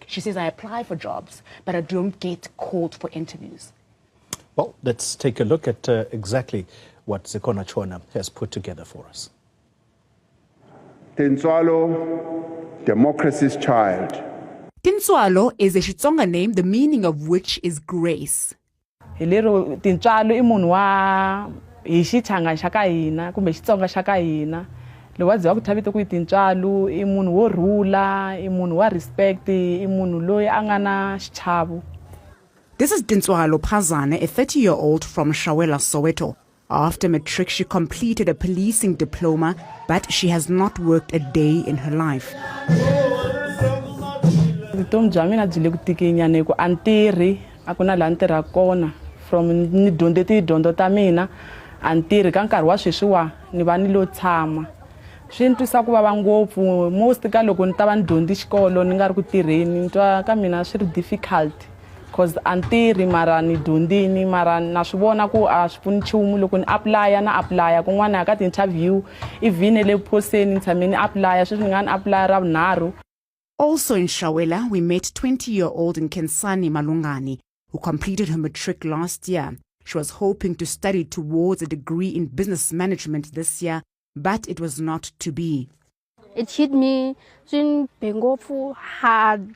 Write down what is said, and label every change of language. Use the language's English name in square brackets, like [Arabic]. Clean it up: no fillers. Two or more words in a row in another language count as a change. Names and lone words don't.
[English] She says, I apply for jobs, but I don't get called for interviews. Well, let's take a look at exactly what Zikhona Tshona has put together for us. Tintswalo, democracy's child. Tintswalo is a Xitsonga name, the meaning of which is grace. [Tsonga] Tintswalo I munhu wa hi xichanga xa ka hina kumbe Xitsonga xa ka hina loyi wa dziwa ku thavito ku Tintswalo I munhu wo rhula I munhu wa respect I munhu loyi a nga na xichavo. [English] This is Tintswalo Phazane, a 30-year-old from Shawela, Soweto. After matric, she completed a policing diploma, but she has not worked a day in her life. [Tsonga] Vutomi bya mina byi le ku tikinyana ku a ni tirhi a ku na laha ni tirhaka kona from ni dyondze tidyondzo ta mina a ni tirhi ka nkarhi wa sweswiwa ni va ni lo tshama swi ni twisa ku vava ngopfu most ka loko ni ta va ni dyondzi xikolo ni nga ri ku tirheni ni twa ka mina swi ri [English] difficult because [Tsonga] a ni tirhi mara ni dyondzini mara na swi vona ku a swi pfuni nchumu loko ni apply kun'wana ka ti-interview even le phoseni ni tshame ni apply sweswi ni nga ni apply ra vunharhu. [English] Also in Shawela, we met 20-year-old Nkensani Malungani, who completed her matric last year. She was hoping to study towards a degree in business management this year, but it was not to be. It hit me hard.